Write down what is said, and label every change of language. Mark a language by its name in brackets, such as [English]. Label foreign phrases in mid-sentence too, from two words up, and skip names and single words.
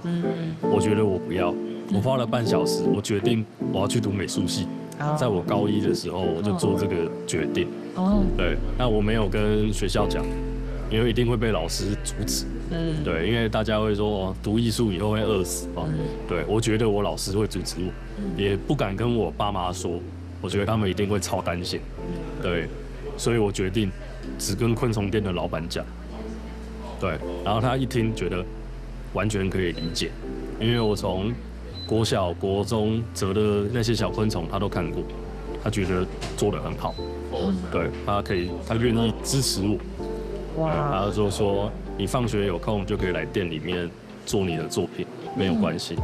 [Chinese] 我覺得我不要，我花了半小時，我決定我要去讀美術系。在我高一的時候，我就做這個決定。對，那我沒有跟學校講，因為一定會被老師阻止。對，因為大家會說讀藝術以後會餓死。對，我覺得我老師會阻止我，也不敢跟我爸媽說。我觉得他们一定会超担心，对，所以我决定只跟昆虫店的老板讲，对，然后他一听觉得完全可以理解，因为我从国小、国中折的那些小昆虫他都看过，他觉得做得很好，对，他愿意支持我，哇，然后就说你放学有空就可以来店里面做你的作品，没有关系。